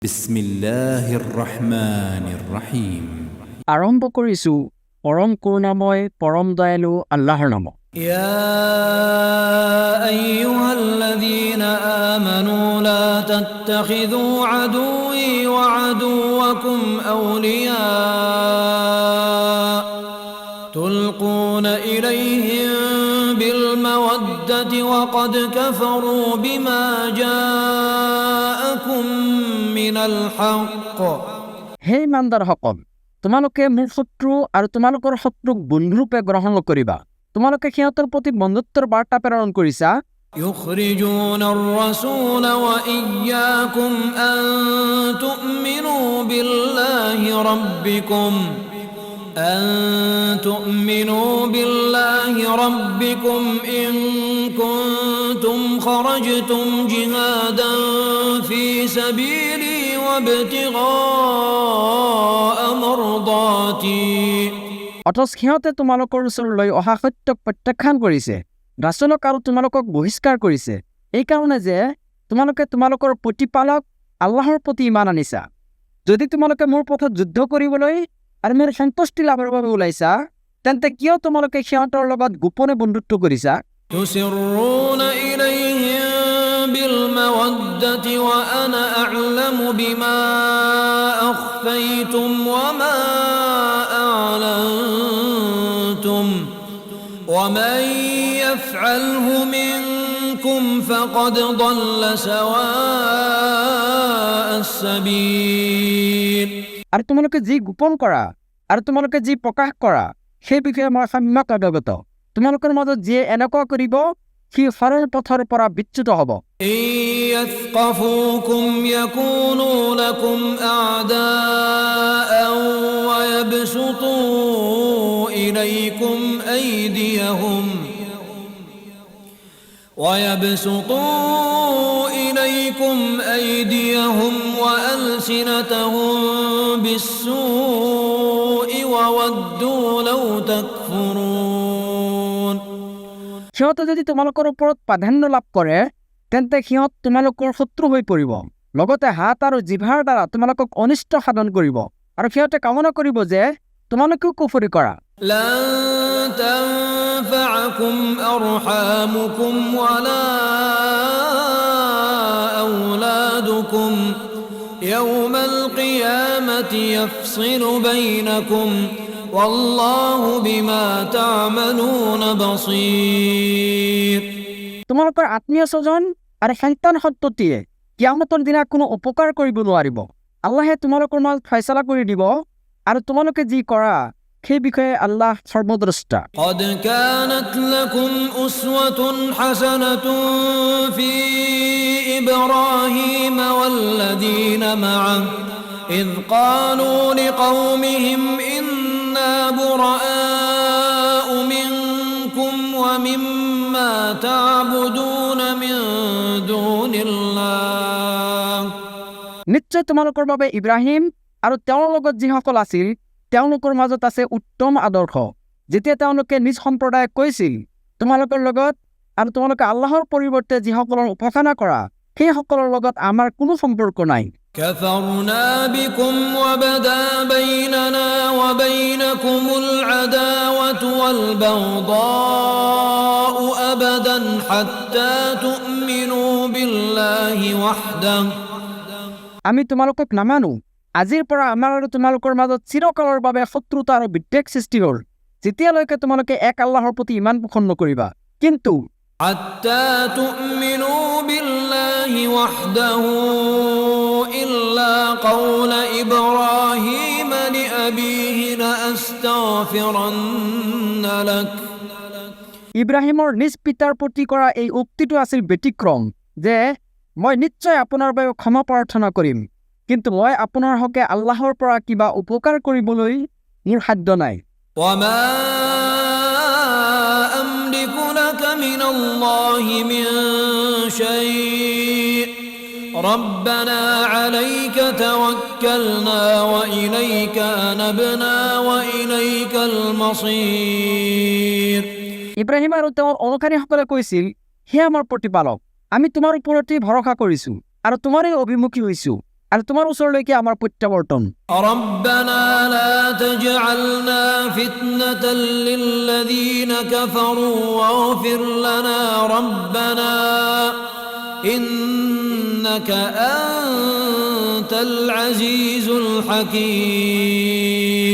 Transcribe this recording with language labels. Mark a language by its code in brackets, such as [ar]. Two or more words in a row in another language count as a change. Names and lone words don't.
[ar] بسم الله الرحمن الرحيم. [as] আৰম্ভ কৰিছোঁ পৰম কৰুণাময় পৰম দয়ালু আল্লাহৰ নামত। [ar] يا أيها الذين آمنوا لا تتخذوا عدوي وعدوكم أولياء تلقون إليهم بالمودة وقد كفروا بما جاءكم من الحق [as] হে ইমানদাৰসকল, তোমালোকে মোৰ শত্ৰু আৰু তোমালোকৰ শত্ৰুক বন্ধুৰূপে গ্ৰহণ নকৰিবা। তোমালোকে সিহঁতৰ প্ৰতি বন্ধুত্বৰ বাৰ্তা প্ৰেৰণ কৰিছা। [ar] يخرجون الرسول وإياكم أن تؤمنوا بالله ربكم إن كنتم خرجتم جهادا في سبيلي وابتغاء مرضاتي [as] অথচ সিহঁতে তোমালোকৰ ওচৰলৈ অহা সত্যক প্ৰত্যাখ্যান কৰিছে, ৰাছুলক আৰু তোমালোকক বহিষ্কাৰ কৰিছে, এইকাৰণে যে তোমালোকে তোমালোকৰ প্ৰতিপালক আল্লাহৰ প্ৰতি ইমান আনিছা। যদি তোমালোকে মোৰ পথত যুদ্ধ কৰিবলৈ আৰু মোৰ সন্তুষ্টি লাভৰ বাবে ওলাইছা, তেন্তে কিয় তোমালোকে সিহঁতৰ লগত গোপনে বন্ধুত্ব কৰিছা? [ar] تسرون إليهم بالمودة وأنا أعلم بما أخفيتم وما أعلنتم ومن يفعله منكم فقد ضل سواء السبيل [as] আৰু তোমালোকে যি গোপন কৰা আৰু তোমালোকে যি প্ৰকাশ কৰা সেই বিষয়ে মই সম্যক অৱগত। তোমালোকৰ মাজত যিয়ে এনেকুৱা কৰিব সি সৰল পথৰ পৰা বিচ্যুত হ'ব। [ar] إن يثقفوكم يكونوا لكم أعداء ويبسطوا إليكم أيديهم وألسنتهم بالسوء وودوا لو تكفرون [as] সিহঁতে যদি তোমালোকৰ ওপৰত প্ৰাধান্য লাভ কৰে তেন্তে সিহঁত তোমালোকৰ শত্ৰু হৈ পৰিব, লগতে হাত আৰু জিভাৰ দ্বাৰা তোমালোকক অনিষ্ট সাধন কৰিব, আৰু সিহঁতে কামনা কৰিব যে তোমালোকেও কুফৰি কৰা। [ar] لن تنفعكم أرحامكم ولا أولادكم يوم القيامة يفصل بينكم والله بما تعملون بصير [as] তোমালোকৰ আত্মীয় স্বজন আৰু সন্তান সন্ততিয়ে কিয়ামতৰ দিনা কোনো উপকাৰ কৰিব নোৱাৰিব। আল্লাহে তোমালোকৰ মাজত ফয়ছলা কৰি দিব, আৰু তোমালোকে যি কৰা সেই বিষয়ে আল্লাহ সৰ্বদ্ৰষ্টা। [ar] قد كانت لكم أسوة حسنة في إبراهيم والذين معه إذ قالوا لقومهم إنا براء منكم ومما تعبدون من دون الله [as] নিশ্চয় তোমালোকৰ বাবে ইব্ৰাহিম আৰু তেওঁৰ লগত যিসকল আছিল তেওঁলোকৰ মাজত আছে উত্তম আদৰ্শ, যেতিয়া তেওঁলোকে নিজ সম্প্ৰদায়ক কৈছিল, তোমালোকৰ লগত আৰু তোমালোকে আল্লাহৰ পৰিৱৰ্তে যিসকলৰ উপাসনা কৰা সেইসকলৰ লগত আমাৰ কোনো সম্পৰ্ক নাই। [ar] كفرنا بكم وبدا بيننا وبينكم العداوة والبغضاء أبدا حتى تؤمنوا بالله وحده [as] আমি তোমালোকক নামানো, আজিৰ পৰা আমাৰ আৰু তোমালোকৰ মাজত চিৰকালৰ বাবে শত্ৰুতা আৰু বিদ্বেষ সৃষ্টি হ'ল, যেতিয়ালৈকে তোমালোকে এক আল্লাহৰ প্ৰতি ইমান পোষণ নকৰিবা। কিন্তু [ar] حتى تؤمنوا بالله وحده إلا قول إبراهيم لأبيه لأستغفرن لك [as] ইব্ৰাহিমৰ নিজ পিতাৰ প্ৰতি কৰা এই উক্তিটো আছিল ব্যতিক্ৰম যে মই নিশ্চয় আপোনাৰ বাবে ক্ষমা প্ৰাৰ্থনা কৰিম, কিন্তু মই আপোনাৰ হকে আল্লাহৰ পৰা কিবা উপকাৰ কৰিবলৈ মোৰ সাধ্য নাই। [ar] وما أملك لك من الله من شيء ربنا عليك توكلنا وإليك أنبنا وإليك المصير [as] ইব্ৰাহিম আৰু তেওঁৰ অনুসাৰীসকলে কৈছিল, হে আমাৰ প্ৰতিপালক, আমি তোমাৰ ওপৰতে ভৰসা কৰিছো আৰু তোমাৰেই অভিমুখী হৈছো, আৰু তোমাৰ ওচৰলৈকে আমাৰ প্ৰত্যাৱৰ্তন। [ar] ربنا لا تجعلنا فتنة للذين كفروا واغفر لنا ربنا إنك أنت العزيز الحكيم